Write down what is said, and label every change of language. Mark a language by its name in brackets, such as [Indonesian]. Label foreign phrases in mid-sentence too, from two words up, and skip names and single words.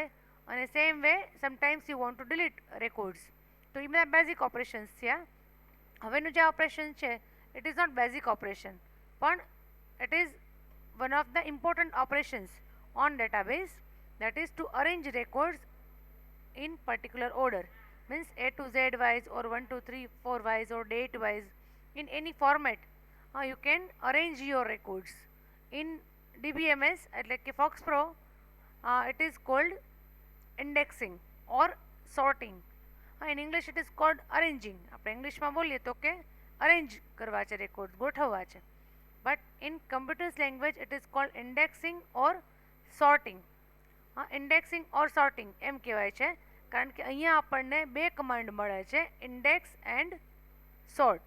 [English] અને same way sometimes you want to delete records, [Gujarati] તો એ બધા [English] basic operations થયા. [Gujarati] હવેનું જે ઓપરેશન છે [English] it is not basic operation, પણ it is one of the important operations on database, that is to arrange records in particular order, means A to Z wise or 1 2 3 4 wise or date wise, in any format you can arrange your records. In DBMS [Gujarati] એટલે કે [English] Fox Pro it is called indexing or sorting. In English it is called arranging. [Gujarati] આપણે ઇંગ્લિશમાં બોલીએ તો કે અરેન્જ કરવા છે, રેકોર્ડ ગોઠવવા છે, [English] but in computers language it is called indexing or sorting. indexing or sorting [Gujarati] એમ કહેવાય છે, કારણ કે અહીંયા આપણને 2 કમાન્ડ મળે છે, [English] index and sort.